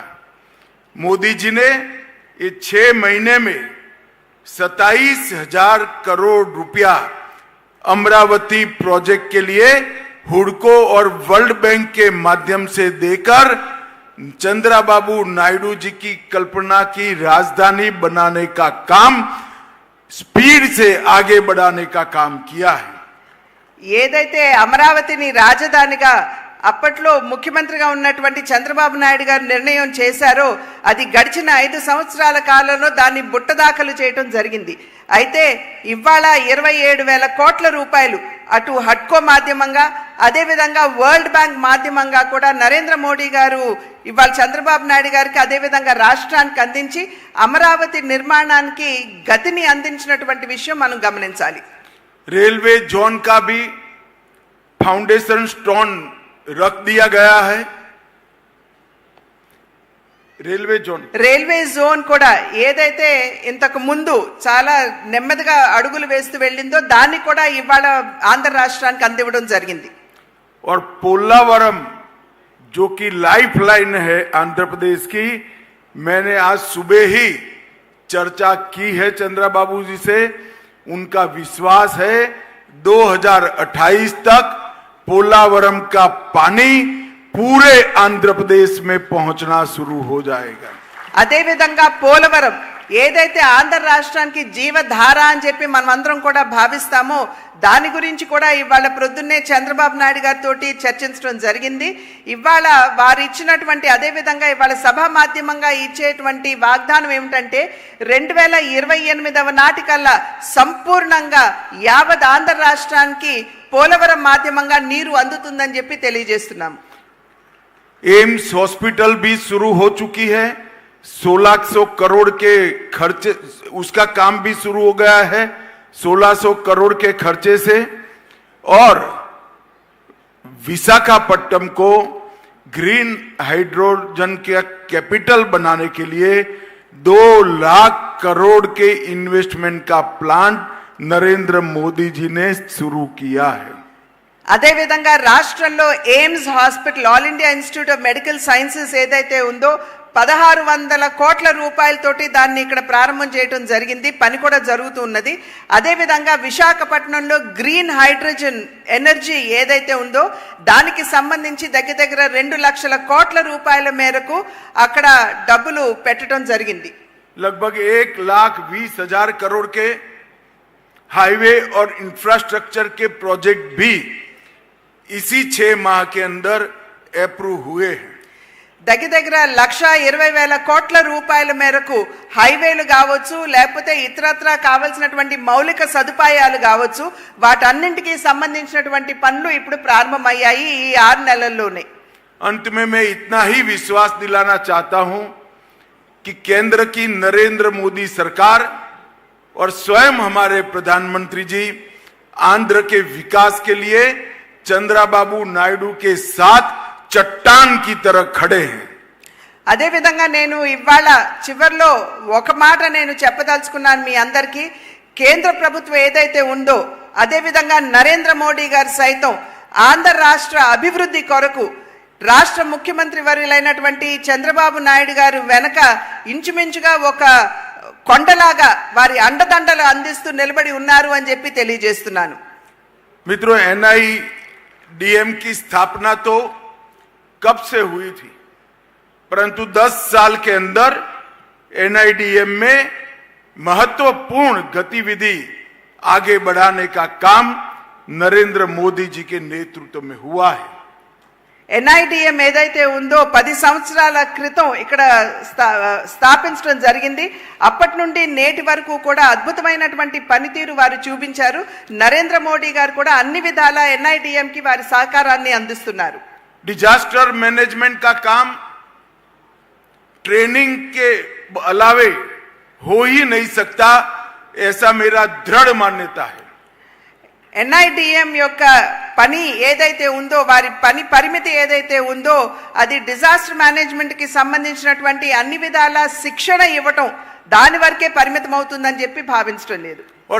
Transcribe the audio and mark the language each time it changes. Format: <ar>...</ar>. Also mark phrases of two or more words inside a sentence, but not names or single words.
<hi>मोदी जी ने ये 6 महीने में 27,000 करोड़ रुपया अमरावती प्रोजेक्ट के लिए हुडको और वर्ल्ड बैंक के माध्यम से देकर चंद्रबाबू नायडू जी की कल्पना की राजधानी बनाने का काम स्पीड से आगे बढ़ाने का काम किया है।</hi> <te>ఏదైతే అమరావతిని రాజధానిగా అప్పట్లో ముఖ్యమంత్రిగా ఉన్నటువంటి చంద్రబాబు నాయుడు గారు నిర్ణయం చేశారో అది గడిచిన 5 సంవత్సరాల కాలంలో దాన్ని బుట్టదాఖలు చేయడం జరిగింది. అయితే ఇవాళ 27,000 కోట్ల రూపాయలు అటు హడ్కో మాధ్యమంగా అదే విధంగా వరల్డ్ బ్యాంక్ మాధ్యమంగా కూడా నరేంద్ర మోడీ గారు ఇవాళ చంద్రబాబు నాయుడు గారికి అదే విధంగా రాష్ట్రానికి అందించి అమరావతి నిర్మాణానికి గతిని అందించినటువంటి విషయం మనం గమనించాలి.</te> <hi>रेलवे जोन का भी</hi> <en>foundation stone</en> <hi>रख दिया गया है।</hi> <en>railway zone</en> <te>కూడా ఏదైతే ఇంతకు ముందు చాలా నెమ్మదిగా అడుగులు వేస్తూ వెళ్ళిందో దాన్ని కూడా ఇవాళ ఆంధ్ర రాష్ట్రానికి అందివ్వడం జరిగింది.</te> <hi>और पोलावरम जो कि</hi> <en>life line</en> <hi>है आंध्र प्रदेश की, मैंने आज सुबह ही चर्चा की है चंद्रबाबू जी से। उनका विश्वास है 2028 तक पोलावरम का पानी पूरे आंध्र प्रदेश में पहुंचना शुरू हो जाएगा।</hi> <te>అదే విధంగా పోలవరం ఏదైతే ఆంధ్ర రాష్ట్రానికి జీవధార అని చెప్పి మనం అందరం కూడా భావిస్తామో దాని గురించి కూడా ఇవాళ ప్రొద్దున్నే చంద్రబాబు నాయుడు గారితో చర్చించడం జరిగింది. ఇవాళ వారు ఇచ్చినటువంటి అదే విధంగా ఇవాళ సభా మాధ్యమంగా ఇచ్చేటువంటి వాగ్దానం ఏమిటంటే 2028వ నాటికల్లా సంపూర్ణంగా యావత్ ఆంధ్ర రాష్ట్రానికి పోలవరం మాధ్యమంగా నీరు అందుతుందని చెప్పి తెలియజేస్తున్నాం.</te> <hi>एम्स हॉस्पिटल भी शुरू हो चुकी है। 1600 करोड़ के खर्चे, उसका काम भी शुरू हो गया है 1600 करोड़ के खर्चे से। और विशाखापट्टनम को</hi> <en>green hydrogen</en> <hi>के कैपिटल बनाने के लिए 2 लाख करोड़ के इन्वेस्टमेंट का प्लान नरेंद्र मोदी जी ने शुरू किया है।</hi> <te>అదే విధంగా రాష్ట్రంలో ఎయిమ్స్ హాస్పిటల్ ఆల్ ఇండియా ఇన్స్టిట్యూట్ ఆఫ్ మెడికల్ సైన్సెస్ ఏదైతే ఉందో 1600 కోట్ల రూపాయలతోటి దాన్ని ఇక్కడ ప్రారంభం చేయడం జరిగింది. పని కూడా జరుగుతూ ఉన్నది. అదే విధంగా విశాఖపట్నంలో</te> <en>green hydrogen energy</en> <te>ఏదైతే ఉందో దానికి సంబంధించి దగ్గర 2 లక్షల కోట్ల రూపాయల మేరకు అక్కడ డబ్బులు పెట్టడం జరిగింది.</te> <hi>लगभग 1,20,000 करोड़ के हाईवे और इंफ्रास्ट्रक्चर के प्रोजेक्ट भी इसी 6 माह के अंदर अप्रूव हुए हैं।</hi> <te>దగ్గర 1,20,000 కోట్ల రూపాయల మేరకు హైవేలు కావచ్చు లేకపోతే ఇతరత్రా కావాల్సినటువంటి మౌలిక సదుపాయాలు కావచ్చు వాటన్నింటికి సంబంధించినటువంటి పనులు ఇప్పుడు ప్రారంభమయ్యాయి ఈ 6 నెలల్లోనే.</te> <hi>अंत में मैं इतना ही विश्वास दिलाना चाहता हूं कि केंद्र की नरेंद्र मोदी सरकार और स्वयं हमारे प्रधानमंत्री जी आंध्र के विकास के लिए चंद्रबाबू नायडू के साथ चट्टान की तरह खड़े हैं।</hi> <te>అదే విధంగా నేను ఇవాళ చివర్లో ఒక మాట నేను చెప్పదలుచుకున్నాను మీ అందరికీ. కేంద్ర ప్రభుత్వం ఏదైతే ఉందో అదే విధంగా నరేంద్ర మోడీ గారు సైతం ఆంధ్ర రాష్ట్ర అభివృద్ధి కొరకు రాష్ట్ర ముఖ్యమంత్రి వర్యులైనటువంటి చంద్రబాబు నాయుడు గారు వెనక ఇంచుమించుగా ఒక కొండలాగా వారి అండదండలు అందిస్తూ నిలబడి ఉన్నారు అని చెప్పి తెలియజేస్తున్నాను.</te> <hi>मित्रों, NIDM की स्थापना तो कब से हुई थी, परंतु 10 साल के अंदर NIDM में महत्वपूर्ण गतिविधि आगे बढ़ाने का काम नरेंद्र मोदी जी के नेतृत्व में हुआ है।</hi> <te>NIDM ఏదైతే ఉందో 10 సంవత్సరాల క్రితం ఇక్కడ స్థాపించడం జరిగింది. అప్పటి నుండి నేటి వరకు కూడా అద్భుతమైనటువంటి పనితీరు వారు చూపించారు. నరేంద్ర మోడీ గారు కూడా అన్ని విధాల NIDM కి వారి సహకారాన్ని అందిస్తున్నారు.</te> <en>disaster management</en> <hi>का काम ट्रेनिंग के अलावे हो ही नहीं सकता, ऐसा मेरा दृढ़ मान्यता है।</hi> <te>ఎన్ఐడిఎం యొక్క పని ఏదైతే ఉందో, వారి పని పరిమితి ఏదైతే ఉందో, అది</te> <en>disaster managementకి</en> <te>సంబంధించినటువంటి అన్ని విధాల శిక్షణ ఇవ్వటం దాని వరకే పరిమితం అవుతుందని చెప్పి భావించడం లేదు.</te>